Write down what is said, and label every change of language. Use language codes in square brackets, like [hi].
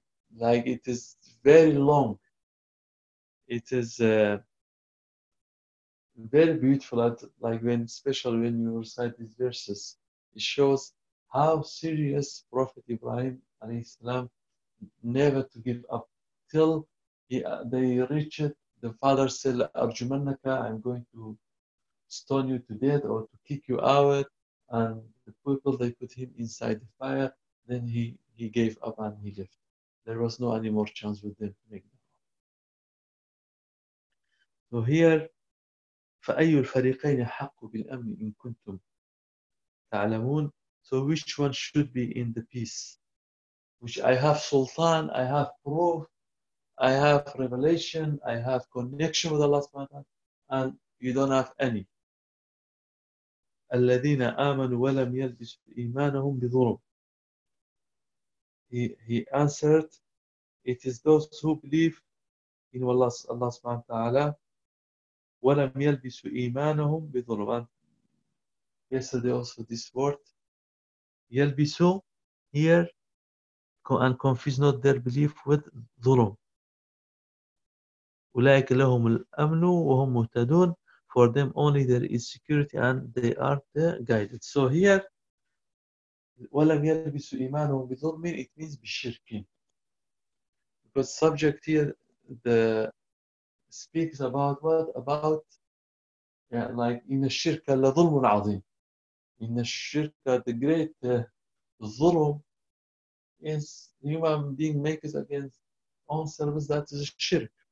[en] It is very long. It is very beautiful, like when, especially when you recite these verses, it shows how serious Prophet Ibrahim alayhi salam never to give up till they reach it. The father said, "Arjumannaka, I'm going to stone you to death or to kick you out." And the people, they put him inside the fire. Then he gave up and he left. There was no any more chance with them to make the call. So here, [ar] فَأَيُّ الْفَرِيقَيْنِ حَقُّ بِالْأَمْنِ إِن كُنْتُمْ تَعْلَمُونَ. [en] So which one should be in the peace? Which I have sultan, I have proof, I have revelation, I have connection with Allah subhanahu wa ta'ala, and you don't have any. [ar] الَّذِينَ آمَنُوا وَلَمْ يَلْبِسُوا إِيمَانَهُمْ بِظُلْمٍ. [en] He answered, it is those who believe in Allah subhanahu wa ta'ala. [ar] وَلَمْ يَلْبِسُوا إِيمَانَهُمْ بِظُلْمٍ. [en] Yesterday also this word, يَلْبِسُوا here, and confuse not their belief with ظُلْم. [ar] أُولَٰئِكَ لَهُمُ الْأَمْنُ وَهُمْ مُهْتَدُونَ. [en] For them only there is security and they are the guided. So here, [ar] وَلَمْ يَلْبِسُوا إِيمَانَهُمْ بِظُلْمٍ, [en] it means [ar] بِشِرْكٍ. [en] Because subject here, the speaks about what? About, yeah, like, in the [ar] shirka la dhulmun azim. [en] In the shirka, the great dhulm is human being makes against own service, that is a shirk.